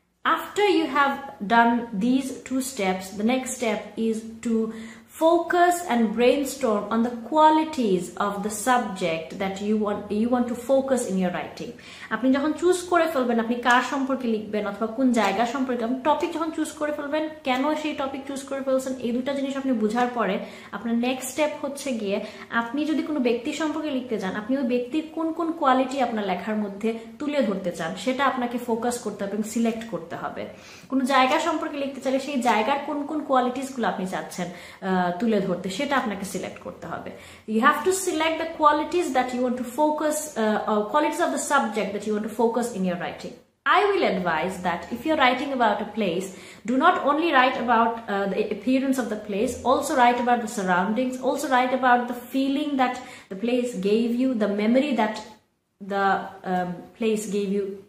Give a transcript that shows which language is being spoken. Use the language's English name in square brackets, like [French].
[English] After you have done these two steps, the next step is to focus and brainstorm on the qualities of the subject that you want to focus in your writing. [Bangla] আপনি যখন choose করে ফেলবেন আপনি কার সম্পর্কে লিখবেন অথবা কোন জায়গা সম্পর্কে, আপনি টপিক যখন চুজ করে ফেলবেন, কেন সেই টপিক চুজ করে ফেলছেন, এই দুটো জিনিস আপনি বোঝার পরে আপনার নেক্সট স্টেপ হচ্ছে গিয়ে আপনি যদি কোনো ব্যক্তি সম্পর্কে লিখতে চান, আপনি ওই ব্যক্তির কোন কোন কোয়ালিটি আপনার লেখার মধ্যে তুলে ধরতে চান সেটা আপনাকে ফোকাস করতে হবে এবং সিলেক্ট করতে হবে। কোনো জায়গা সম্পর্কে লিখতে চাইলে সেই জায়গার কোন কোন কোয়ালিটিসগুলো আপনি চাচ্ছেন তুলে ধরতে সেটা আপনাকে সিলেক্ট করতে হবে। [English] You have to select the qualities that you want to focus, qualities of the subject that you want to focus in your writing. I will advise that if you're writing about a place, do not only write about the appearance of the place, also write about the surroundings, also write about the feeling that the place gave you, the memory that the place gave you.